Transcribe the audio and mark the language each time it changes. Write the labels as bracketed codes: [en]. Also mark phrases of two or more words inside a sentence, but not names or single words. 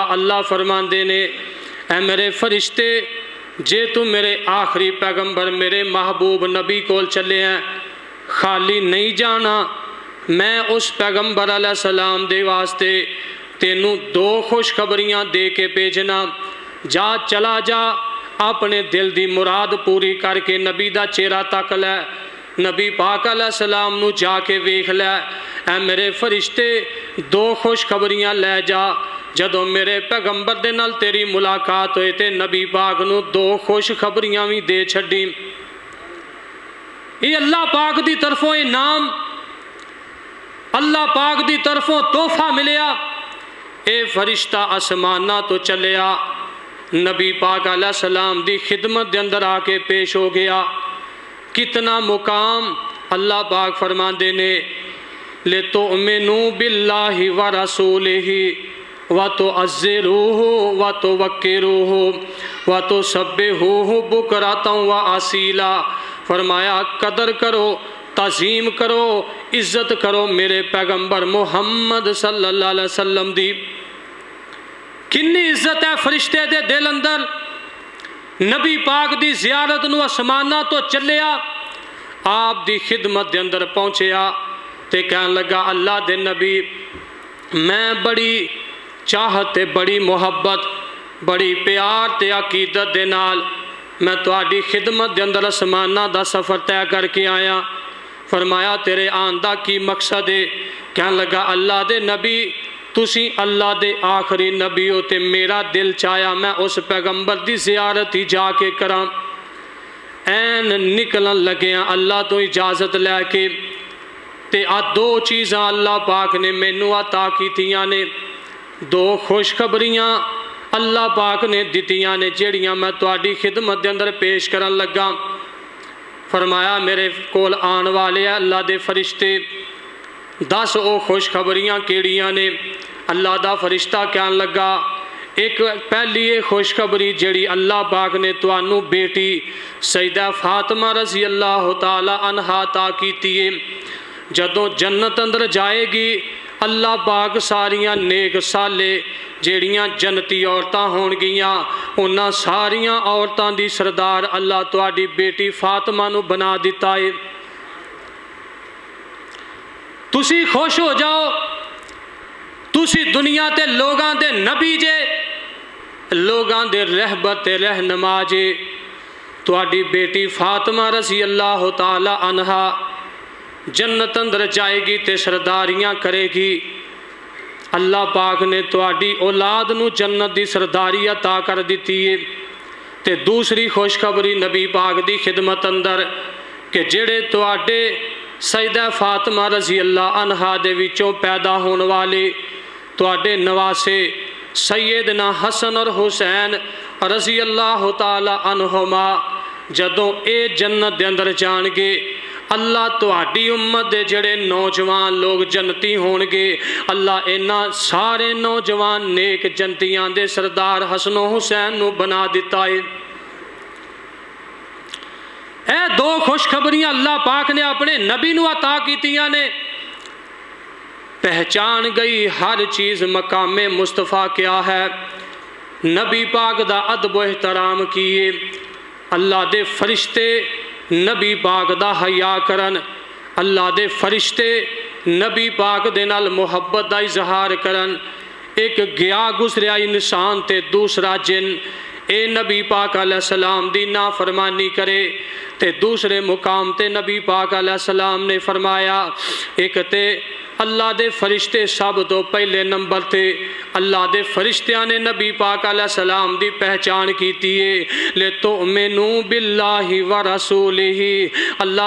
[pa] اللہ فرماندے نے اے میرے فرشتے جے تو میرے آخری پیغمبر میرے محبوب نبی کول چلے ہیں، خالی نہیں جانا، میں اس پیغمبر علیہ السلام دے واسطے تینوں دو خوشخبریاں دے کے بھیجنا۔ جا چلا جا اپنے دل دی مراد پوری کر کے نبی دا چہرہ تک لے، نبی پاک [ar] علیہ السلام [pa] نو جا کے ویکھ لے۔ اے میرے فرشتے دو خوشخبریاں لے جا۔ جدوں میرے پیغمبر دے نال تیری ملاقات ہوئے تے نبی پاک نو دو خوشخبریاں بھی دے چھڈی۔ یہ اللہ پاک دی طرفوں انعام، اللہ پاک دی طرفوں تحفہ ملیا۔ اے فرشتہ آسمانہ تو چلیا، نبی پاک [ar] علیہ السلام [pa] دی خدمت دے اندر آ کے پیش ہو گیا۔ کتنا مقام اللہ پاک فرماندے نے [ar] لِتُؤْمِنُوا بِاللَّهِ وَرَسُولِهِ وَتُعَزِّرُوهُ وَتُوَقِّرُوهُ وَتُسَبِّحُوهُ بُكْرَةً وَأَصِيلًا۔ [pa] فرمایا قدر کرو، تعظیم کرو، عزت کرو میرے پیغمبر محمد [ar] صلی اللہ علیہ وسلم [pa] دی۔ کنی عزت ہے فرشتے دے دل اندر۔ نبی پاک دی زیارت نو آسمانہ تو چلیا، آپ دی خدمت دے اندر پہنچیا تے کہن لگا اللہ دے نبی میں بڑی چاہت تے بڑی محبت بڑی پیار تے عقیدت دے نال میں تہاڈی خدمت دے اندر آسمانہ دا سفر طے کر کے آیا۔ فرمایا تیرے آن دا کی مقصد ہے؟ کہن لگا اللہ دے نبی تسی اللہ دے آخری نبی ہو تے میرا دل چاہیا میں اس پیغمبر دی زیارت ہی جا کے کراں۔ این نکلن لگیاں اللہ تو اجازت لے کے تے دو چیزاں اللہ پاک نے مینوں عطا کیتیاں نے، دو خوشخبریاں اللہ پاک نے دتیاں نے جیڑیاں میں تہاڈی خدمت دے اندر پیش کرن لگا۔ فرمایا میرے کول آن والے اللہ دے فرشتے، دس او خوشخبریاں کیڑیاں نے؟ اللہ دا فرشتہ کہن لگا ایک پہلی خوشخبری جیڑی اللہ پاک نے توانوں بیٹی سیدہ فاطمہ [ar] رضی اللہ تعالی عنہا [pa] عطا کیتی ہے، جدوں جنت اندر جائے گی اللہ پاک ساریاں نیک سالے جیڑیاں جنتی عورتاں ہون گیاں انہاں ساریاں عورتاں دی سردار اللہ تہاڈی بیٹی فاطمہ نو بنا دیتا ہے۔ تسی خوش ہو جاؤ، تسی دنیا تے لوگاں دے نبی جے، لوگاں دے رہبر تے رہنما جے۔ تہاڈی بیٹی فاطمہ [ar] رضی اللہ تعالی عنہا [pa] جنت اندر جائے گی تے سرداریاں کرے گی۔ اللہ پاک نے تہاڈی اولاد نو جنت دی سرداری عطا کر دیتی ہے۔ تے دوسری خوشخبری نبی پاک دی خدمت اندر کہ جڑے تہاڈے سیدہ فاطمہ [ar] رضی اللہ [pa] عنہا دے وچوں پیدا ہون والے تہاڈے نواسے سیدنا حسن اور حسین [ar] رضی اللہ تعالی عنہما [pa] جدوں اے جنت دے اندر جان گے اللہ تہاڈی امت دے جڑے نوجوان لوگ جنتی ہون گے اللہ اینا سارے نوجوان نیک جنتیاں دے سردار حسن و حسین نو بنا دیتا ہے۔ اے دو خوشخبریاں اللہ پاک نے اپنے نبی نو عطا کیتیاں نے۔ پہچان گئی ہر چیز مقام مصطفیٰ کیا ہے، نبی پاک دا ادب و احترام کیے، اللہ دے فرشتے نبی پاک دا حیا کرن، اللہ دے فرشتے نبی پاک دے نال محبت دا اظہار کرن۔ ایک گیا گزریا انسان تے دوسرا جن اے نبی پاک [ar] علیہ السلام [pa] دی نافرمانی کرے تے دوسرے مقام تے نبی پاک [ar] علیہ السلام [pa] نے فرمایا ایک تے اللہ دے فرشتے سب تو پہلے نمبر تے اللہ دے فرشتیاں نے نبی پاک [ar] علیہ السلام [pa] دی پہچان کیتی ہے [ar] لِتُؤْمِنُوا بِاللَّهِ وَرَسُولِهِ اللہ